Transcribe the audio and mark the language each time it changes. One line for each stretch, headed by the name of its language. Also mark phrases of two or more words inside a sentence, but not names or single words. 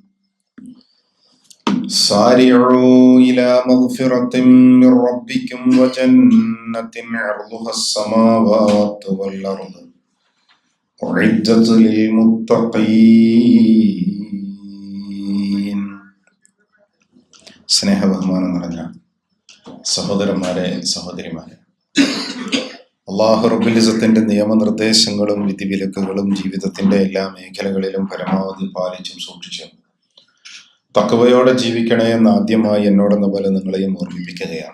Arabic: سارعوا إلى مغفرة من ربكم وجنة عرضها السماوات والأرض أعدت للمتقين.
Malayalam: സ്നേഹബഹുമാനം നിറഞ്ഞ സഹോദരന്മാരെ, സഹോദരിമാരെ, അല്ലാഹു റബ്ബുൽ ഇസ്സത്തിന്റെ നിയമനിർദ്ദേശങ്ങളും വിധിവിലക്കുകളും ജീവിതത്തിന്റെ എല്ലാ മേഖലകളിലും പരമാവധി പാലിച്ചും സൂക്ഷിച്ചും തഖ്വയോടെ ജീവിക്കണേ എന്ന് ആദ്യമായി എന്നോടെന്ന പോലെ നിങ്ങളെയും ഓർമ്മിപ്പിക്കുകയാണ്.